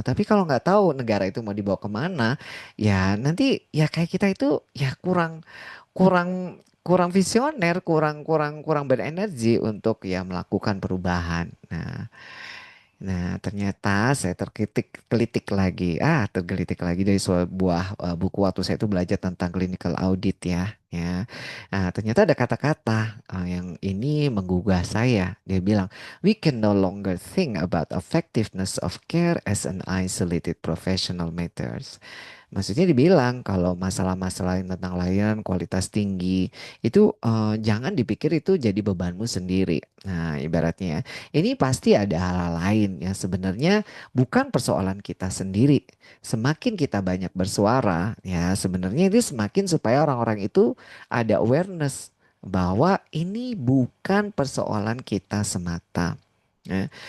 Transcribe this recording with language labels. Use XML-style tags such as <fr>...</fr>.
<id>Tapi kalau nggak tahu negara itu mau dibawa kemana, ya nanti ya kayak kita itu ya kurang kurang kurang visioner, kurang kurang kurang berenergi untuk ya melakukan perubahan. Nah, ternyata saya tergelitik lagi dari sebuah buku waktu saya itu belajar tentang clinical audit ya. Nah, ternyata ada kata-kata yang ini menggugah saya.</id> <en>Dia bilang, we can no longer think about effectiveness of care as an isolated professional matters.</en> <id>Maksudnya dibilang kalau masalah-masalah yang tentang layanan kualitas tinggi itu jangan dipikir itu jadi bebanmu sendiri. Nah, ibaratnya ya, ini pasti ada hal-hal lain yang sebenarnya bukan persoalan kita sendiri. Semakin kita banyak bersuara, ya sebenarnya ini semakin supaya orang-orang itu ada awareness bahwa ini bukan persoalan kita semata. Ya.</id>